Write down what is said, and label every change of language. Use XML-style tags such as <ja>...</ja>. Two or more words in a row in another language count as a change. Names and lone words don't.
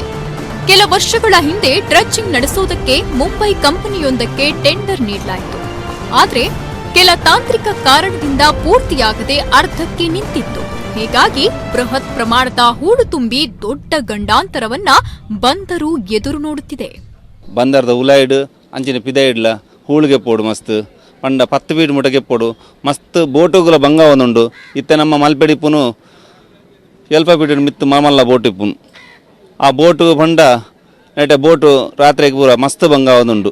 <kn>ಕೆಲ ವರ್ಷಗಳ ಹಿಂದೆ ಡ್ರಜ್ಜಿಂಗ್ ನಡೆಸೋದಕ್ಕೆ ಮುಂಬೈ ಕಂಪನಿಯೊಂದಕ್ಕೆ ಟೆಂಡರ್ ನೀಡಲಾಯಿತು. ಆದರೆ ಕೆಲ ತಾಂತ್ರಿಕ ಕಾರಣದಿಂದ ಪೂರ್ತಿಯಾಗದೆ ಅರ್ಧಕ್ಕೆ ನಿಂತಿತ್ತು. ಹೀಗಾಗಿ ಬೃಹತ್ ಪ್ರಮಾಣದ ಹೂಳು ತುಂಬಿ ದೊಡ್ಡ ಗಂಡಾಂತರವನ್ನ ಬಂದರು ಎದುರು ನೋಡುತ್ತಿದೆ.</kn> <tcy>ಬಂದರದ ಉಲಾಯ್ಡ್ ಅಂಚಿನ ಪಿದಾಯಿಡ್ಲ ಹೂಳಿಗೆ ಪೋಡು ಮಸ್ತ್ ಪಂಡ 10 ಫೀಟ್ ಮುಟಗೆ ಪೋಡು ಮಸ್ತ್ ಬೋಟುಗಳ ಬಂಗ ಒಂದುಂಡು. ಇತ್ತೆ ನಮ್ಮ ಮಲ್ಪೆಡಿಪ್ಪುನು ಎಲ್ಪ ಫೀಟ್ ಮಿತ್ತು ಮಾಮಲ್ಲ ಬೋಟ್ ಇಪ್ಪುನು. ಆ ಬೋಟು ಪಂಡ ನೆಟ ಬೋಟು ರಾತ್ರಿಗೆ ಪೂರ ಮಸ್ತ್ ಬಂಗ ಒಂದುಂಡು.</tcy>